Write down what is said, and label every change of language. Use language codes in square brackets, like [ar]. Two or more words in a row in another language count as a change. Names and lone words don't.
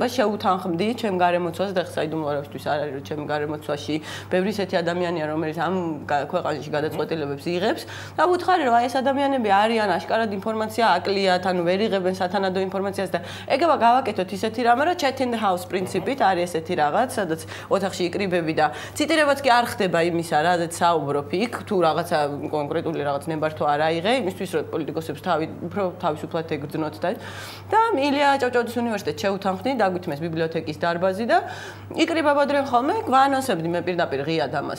[ka] შეუთანხმდი ჩემ გარემოცვას და საიდუმლოებისთვის არ არის, რომ ჩემ გარემოცვაში ბევრი ისეთი ადამიანი რომელიც ამ ქვეყანაში გადაწყვეტილებებს იღებს და ვუთხარი რომ აი ეს ადამიანები არიან აშკარად ინფორმაცია აკლიათ, ანუ ვერ იღებენ სათანადო ინფორმაციას და ეგება გავაკეთოთ ისეთი რამე, რომ [en] chat in the house [ka] პრინციპით არის ესეთი რაღაც, სადაც ოთახში იკრიბები და ციტირებაც კი არ ხდება იმისა, რაზეც საუბრობ იქ, თუ რაღაცა კონკრეტული რაღაც ნებართვა არ აიღე, იმისთვის რომ პოლიტიკოსებს უფრო თავისუფლად ეგრძნოთ და ილია ჭავჭავაძის უნივერსიტეტში შევუთანხმდი, დაგვითმეს ბიბლიოთეკის დარბაზი და იკრიბებოდნენ ხოლმე, გვაანონსებდი მე პირდაპირ ღიად ამას.